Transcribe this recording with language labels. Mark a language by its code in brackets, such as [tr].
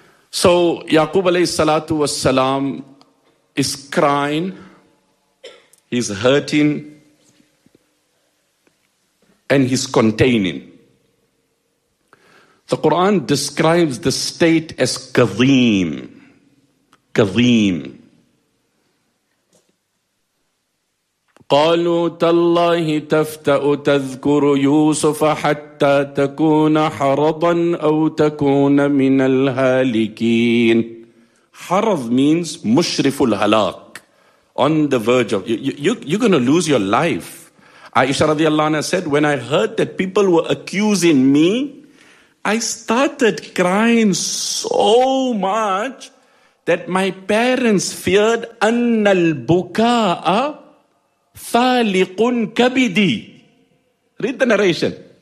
[en] So Yaqub alayhi salatu was salam is crying. He's hurting. And he's containing. The Quran describes the state as kazim. Kazim. [ar] قالوا تالله تفتأ تذكر يوسف حتى تكون حرضا أو تكون من الهالكين. حرض means مشرف الهلاك. [en] On the verge of, you're going to lose your life. Aisha radiallahu anha said, when I heard that people were accusing me, I started crying so much that my parents feared [ar] أن البكاء فالق كبدي. [en] Read the narration.